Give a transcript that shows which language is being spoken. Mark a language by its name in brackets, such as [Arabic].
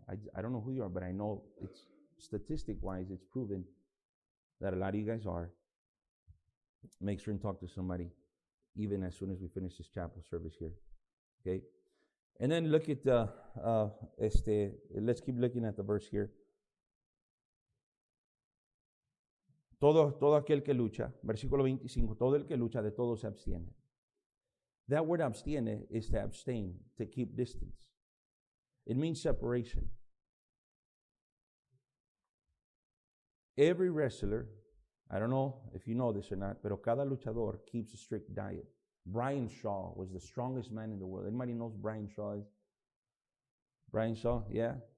[English] I don't know who you are, but I know it's statistic-wise, it's proven that a lot of you guys are. Make sure and talk to somebody even as soon as we finish this chapel service here. Okay? And then look at let's keep looking at the verse here. [Spanish] Todo aquel que lucha, versículo 25, todo el que lucha de todo se abstiene. [English] That word abstiene is to abstain, to keep distance. It means separation. Every wrestler, I don't know if you know this or not, [Spanish] pero cada luchador [English] keeps a strict diet. Brian Shaw was the strongest man in the world. Anybody knows Brian Shaw is? Brian Shaw, yeah?